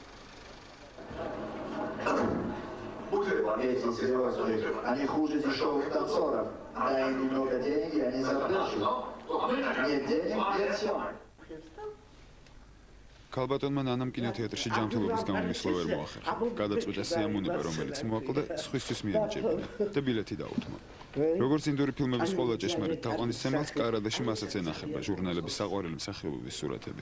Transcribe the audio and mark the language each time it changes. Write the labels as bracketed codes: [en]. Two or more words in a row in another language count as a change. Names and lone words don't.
[ru] Они хуже дешевых танцоров. Дай им немного денег, и они запляшут. Нет денег, нет съемок. [ka] ქალბატონმა ნანამ კინოთეატრში ჯანმრთელობის გამო მისვლა ვერ მოახერხა. გადაწყვიტა სიამოვნება, რომელიც მოაკლდა, სხვისთვის მიენიჭებინა და ბილეთი დაუთმო. როგორც ინდური ფილმების ყველა ჭეშმარიტ თაყვანისმცემელს, კარადაში მასაც ენახება ჟურნალების საყვარელი მსახიობების სურათებით.